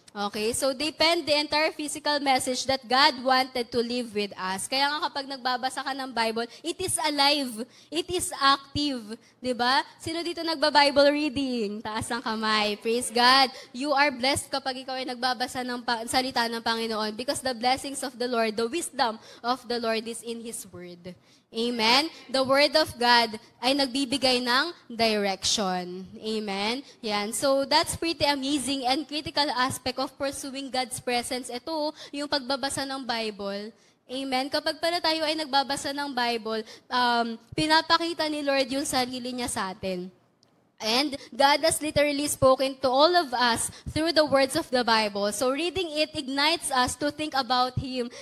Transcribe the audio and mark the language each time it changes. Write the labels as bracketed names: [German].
[English] Okay, so they penned the entire physical message that God wanted to live with us. [Filipino] Kaya nga kapag nagbabasa ka ng Bible, [English] it is alive. It is active. [Filipino] Diba? Sino dito nagba-Bible reading? Taas ng kamay. Praise God. [English] You are blessed [Filipino] kapag ikaw ay nagbabasa ng salita ng Panginoon [English] because the blessings of the Lord, the wisdom of the Lord is in His Word. Amen? The Word of God [Filipino] ay nagbibigay ng [English] direction. Amen? Yan. So, that's pretty amazing and critical aspect of pursuing God's presence. [Filipino] Ito, yung pagbabasa ng Bible. Amen? Kapag pala tayo ay nagbabasa ng Bible, pinapakita ni Lord yung sarili niya sa atin. [English] And God has literally spoken to all of us through the words of the Bible. So reading it ignites us to think about Him.